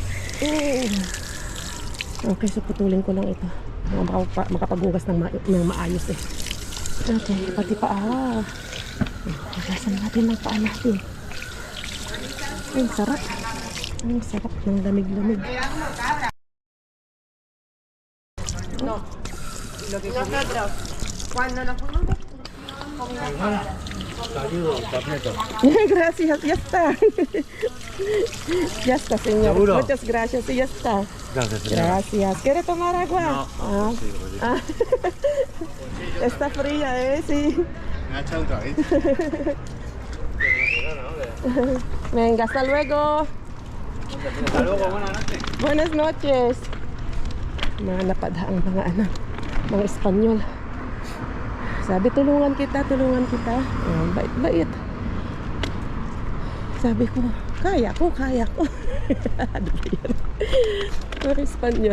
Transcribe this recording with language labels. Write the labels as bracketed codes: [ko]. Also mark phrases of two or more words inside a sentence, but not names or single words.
[tl] Okay, so putulin ko lang ito. Makapaghugas ng maayos eh. Okay, pati paa. Hugasan natin ng paa natin. Ay, sarap. Ang sarap ng lamig-lamig. [es] No. Lo que nosotros, cuando nos fuimos Saludos, completo. Gracias, ya está. Ya está, señor. ¿Seguro? Muchas gracias, y ya está. Gracias, señora. Gracias. ¿Quiere tomar agua? No. Ah. Ah. Está fría, sí. Me ha echado un traguito. Venga, hasta luego. Hasta luego, buenas noches. Buenas noches. [tl] Mga napadhaang mga Espanyol. Sabi, tulungan kita. Bait-bait. Sabi ko, kaya ko. Ano ba yan? Mga Espanyol.